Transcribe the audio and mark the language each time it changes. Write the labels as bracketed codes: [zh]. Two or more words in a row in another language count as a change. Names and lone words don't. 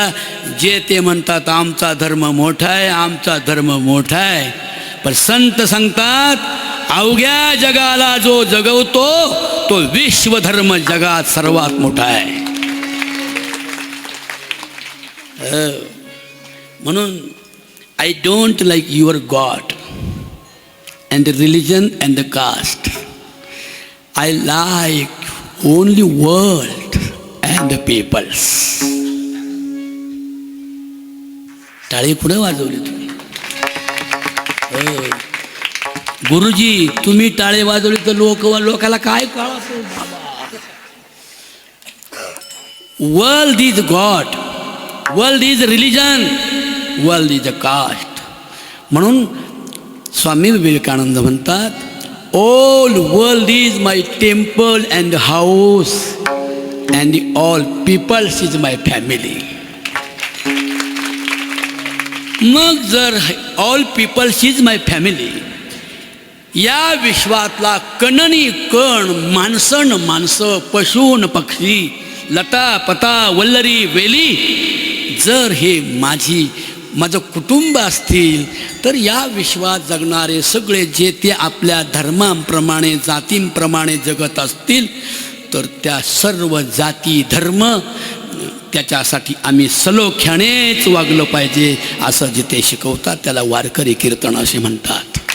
[mr] जे ते म्हणतात आमचा धर्म मोठा आहे, आमचा धर्म मोठा आहे. पण संत सांगतात अवघ्या जगाला जो जगवतो तो विश्वधर्म जगात सर्वात मोठा आहे. [en] म्हणून I don't like your God and the religion and the caste. I like only world and the peoples. [mr] टाळी पुढे वाजवली तुम्ही. गुरुजी, तुम्ही टाळे वाजवली तर लोकाला काय कळतं बाबा. [en] World is God, world is religion, world is a caste. [mr] म्हणून स्वामी विवेकानंद म्हणतात [en] all world is my temple and house and all peoples is my family. [mr] मग जर [en] all peoples is my family, [mr] या विश्वातला कणनी कण, माणसं माणसं, पशून पक्षी, लता पता वल्लरी वेली, जर हे माझी माझं कुटुंब असतील, तर या विश्वात जगणारे सगळे जे ते आपल्या धर्माप्रमाणे जातींप्रमाणे जगत असतील, तर त्या सर्व जाती धर्म त्याच्यासाठी आम्ही सलोख्यानेच वागलं पाहिजे असं जिथे शिकवतात त्याला वारकरी कीर्तन असे म्हणतात.